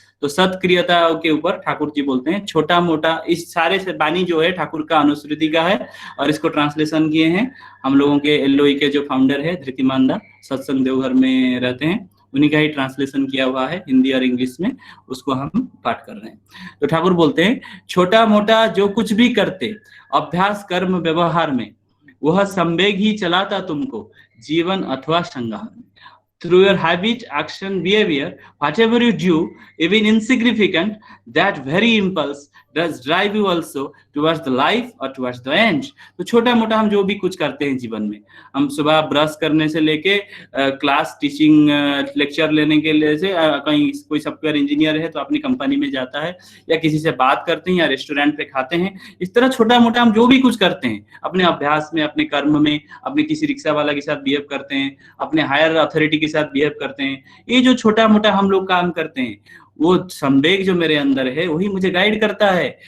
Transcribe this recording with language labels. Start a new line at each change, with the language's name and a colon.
Hindi: तो सत्क्रियता के ऊपर ठाकुर जी बोलते हैं छोटा मोटा, इस सारे से बानी जो है ठाकुर का अनुश्रुति का है और इसको ट्रांसलेशन किए हैं हम लोगों के एलओई के जो फाउंडर है धृतिमानदा, सत्संग देवघर में रहते हैं, उन्हीं का ही ट्रांसलेशन किया हुआ है हिंदी और इंग्लिश में, उसको हम पाठ कर रहे हैं। तो ठाकुर बोलते हैं छोटा मोटा जो कुछ भी करते अभ्यास कर्म व्यवहार में, वह संवेग ही चलाता तुमको जीवन अथवा संघार में।
English: Through your habit, action, behavior, whatever you do, even insignificant, that very impulse does drive you also towards the life or towards the end.
Hindi: तो छोटा मोटा हम जो भी कुछ करते हैं जीवन में, हम सुबह ब्रश करने से लेके क्लास टीचिंग लेक्चर लेने के लिए से कहीं कोई सॉफ्टवेयर इंजीनियर है तो अपनी कंपनी में जाता है, या किसी से बात करते हैं, या रेस्टोरेंट पे खाते हैं, इस तरह छोटा मोटा हम जो भी कुछ करते हैं अपने अभ्यास में, अपने कर्म में, अपने किसी रिक्शा वाला के साथ बिहेव करते हैं, अपने हायर अथॉरिटी के साथ बिहेव करते हैं, ये जो छोटा मोटा हम लोग काम करते हैं, वो संवेग जो मेरे अंदर है वही मुझे गाइड करता है।